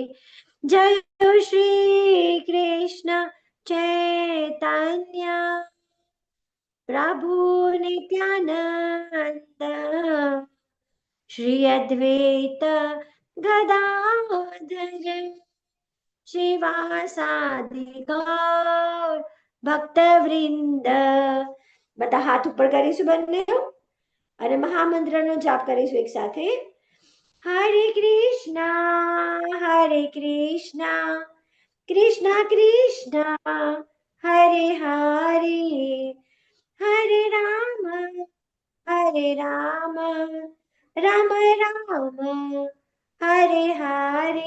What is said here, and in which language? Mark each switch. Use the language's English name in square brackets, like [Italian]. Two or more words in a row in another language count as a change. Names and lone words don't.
[Sanskrit] जय श्री कृष्ण चैतन्य प्रभु नित्यानंद श्री अद्वैत गदाधर श्रीवासादि गौर भक्तवृंद। [Gujarati] બધા હાથ ઉપર કરીશું બંને અને મહામંત્રનો જાપ કરીશું એક સાથે। [Sanskrit] हरे कृष्ण कृष्ण कृष्ण हरे हरे हरे राम राम राम हरे हरे।